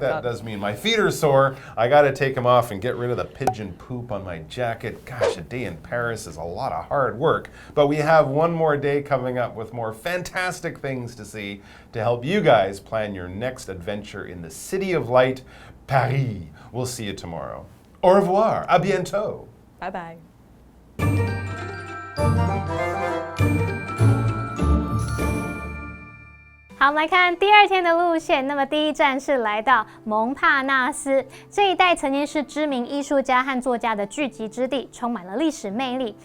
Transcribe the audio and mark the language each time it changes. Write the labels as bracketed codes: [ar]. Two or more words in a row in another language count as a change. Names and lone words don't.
[en] that does mean my feet are sore. I got to take them off and get rid of the pigeon poop on my jacket. Gosh, a day in Paris is a lot of hard work. But we have one more day coming up with more fantastic things to see to help you guys plan your next adventure in the City of Light, Paris. We'll see you tomorrow. [fr] Au revoir. À bientôt. [en] Bye-bye. [zh] 好，我们来看第二天的路线。那么第一站是来到蒙帕纳斯，这一带曾经是知名艺术家和作家的聚集之地，充满了历史魅力。